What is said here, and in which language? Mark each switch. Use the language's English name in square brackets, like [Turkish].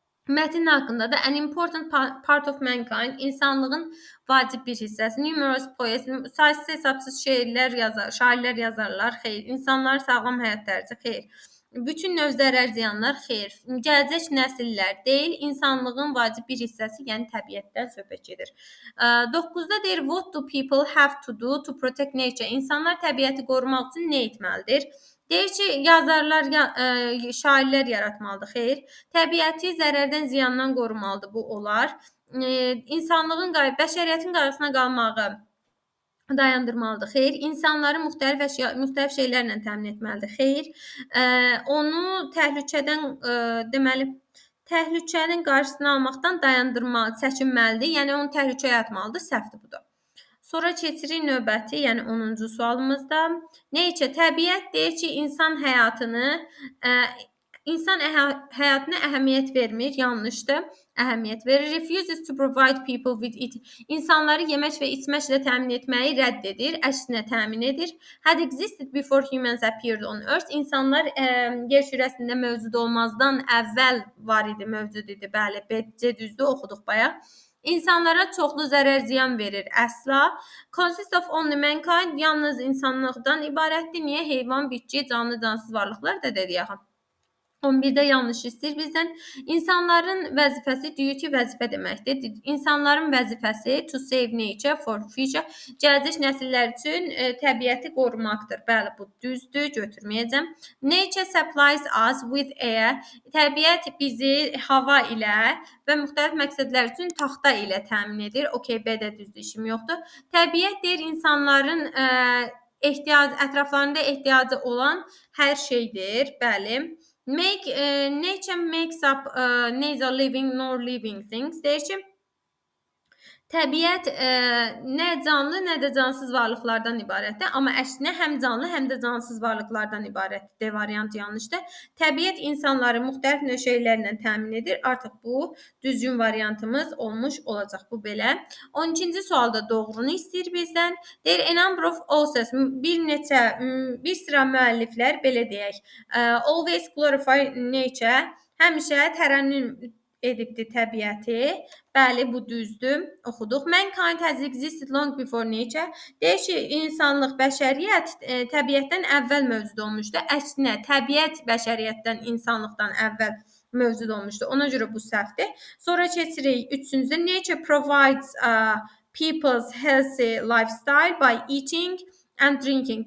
[Azerbaijani] Mətn haqqında da [English] an important part of mankind, [Azerbaijani] insanlığın vacib bir hissəsi. [English] Numerous poets, [Azerbaijani] saysız hesabsız şairlər yazarlar, xeyr. İnsanlar sağlam həyat tərzi, xeyr. Bütün növ zərər ziyanlar, xeyr. Gələcək nəsillər deyil, insanlığın vacib bir hissəsi, yəni təbiətdən söhbət gedir. 9-da deyir, [English] what do people have to do to protect nature? [Azerbaijani] İnsanlar təbiəti qorumaq üçün nə etməlidir? Deyir ki, yazarlar, şairlər yaratmalıdır, xeyr. Təbiəti zərərdən, ziyandan qorumalıdır, bu olar. İnsanlığın, bəşəriyyətin qarşısına qalmağı dayandırmalıdır, xeyr. İnsanları müxtəlif şeylərlə təmin etməlidir, xeyr. Onu təhlükənin qarşısını almaqdan çəkinməlidir, yəni onu təhlükəyə atmalıdır, səhvdir bu da. Sonra keçirik növbəti, yəni 10-cu sualımızda. Nature, təbiət deyir ki, insan həyatına əhəmiyyət vermir, yanlışdır, əhəmiyyət verir. [English] Refuses to provide people with it. [Azerbaijani] İnsanları yemək və içməklə təmin etməyi rədd edir, əksinə təmin edir. [English] Had existed before humans appeared on earth. [Azerbaijani] İnsanlar yer kürəsində mövcud olmazdan əvvəl var idi, mövcud idi. Bəli, C düzdür, oxuduq bayaq. İnsanlara çoxlu zərər ziyan verir. Əsla. [English] Consist of only mankind, [Azerbaijani] yalnız insanlıqdan ibarətdir. Niyə? Heyvan, bitki, canlı, cansız varlıqlar da dedik axı. 11-də yanlış istəyir bizdən. İnsanların vəzifəsi, duty vəzifə deməkdir. İnsanların vəzifəsi [English] to save nature for future, [Azerbaijani] gələcək nəsillər üçün təbiəti qorumaqdır. Bəli, bu düzdür, götürməyəcəm. [English] Nature supplies us with air, [Azerbaijani] təbiət bizi hava ilə və müxtəlif məqsədlər üçün taxta ilə təmin edir. Okay, B də düzdür, işim yoxdur. Təbiət deyir insanların ətraflarında ehtiyacı olan hər şeydir. Bəli. [English] Nature makes up neither living nor living things. [Azerbaijani] Deyir ki, təbiət nə canlı, nə də cansız varlıqlardan ibarətdir. Amma əksinə həm canlı, həm də cansız varlıqlardan ibarətdir. D variantı yanlışdır. Təbiət insanları müxtəlif növ şeylərlə təmin edir. Artıq bu düzgün variantımız olmuş olacaq. Bu belə. 12-ci sualda doğrunu istəyir bizdən. Deyir, [English] a number of authors, [Azerbaijani] bir sıra müəlliflər, belə deyək, [English] always glorify nature, [Azerbaijani] həmişə tərənnüm edibdir təbiəti. Bəli, bu düzdür. Oxuduq. [English] Mankind has existed long before nature. [Azerbaijani] Deyir ki, insanlıq, bəşəriyyət təbiətdən əvvəl mövcud olmuşdu. Əksinə, təbiət bəşəriyyətdən, insanlıqdan əvvəl mövcud olmuşdu. Ona görə bu səhvdir. Sonra keçirik 3-cüdə. [English] Nature provides people's healthy lifestyle by eating and drinking.